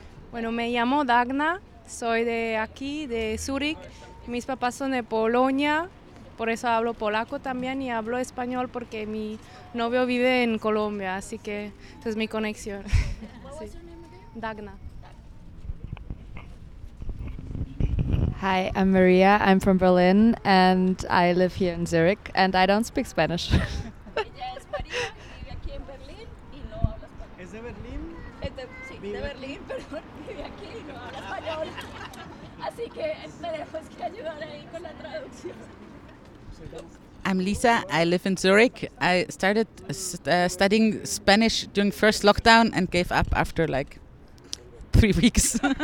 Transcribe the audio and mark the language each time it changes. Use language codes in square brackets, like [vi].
[es] Bueno, me llamo Dagna, soy de aquí, de Zurich. Mis papás son de Polonia, por eso hablo polaco también y hablo español porque mi novio vive en Colombia, así que esa es mi conexión. Sí. Dagna. [en] Hi, I'm Maria, I'm from Berlin and I live here in Zurich and I don't speak Spanish. [es] Ella es María, vive aquí en Berlín y no habla español. ¿Es de Berlín? Sí, de Berlín, pero vive aquí y no habla español. Así que tenemos que ayudar ahí con la traducción. [en] I'm Lisa, I live in Zurich. I started studying Spanish during first lockdown and gave up after like 3 weeks.